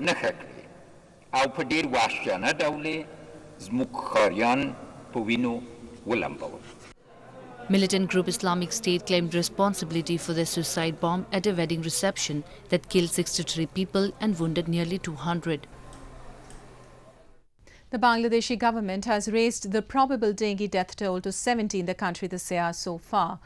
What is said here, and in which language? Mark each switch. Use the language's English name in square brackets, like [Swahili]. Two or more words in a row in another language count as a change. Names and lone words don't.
[Pashto] نخه کړي او په ډیر وحشیانه ډول زموږ ښاریان په وینو ولمبول. [English] Militant group Islamic State claimed responsibility for the suicide bomb at a wedding reception that killed 63 people and wounded nearly 200. The Bangladeshi government has raised the probable dengue death toll to 70 in the country this year so far.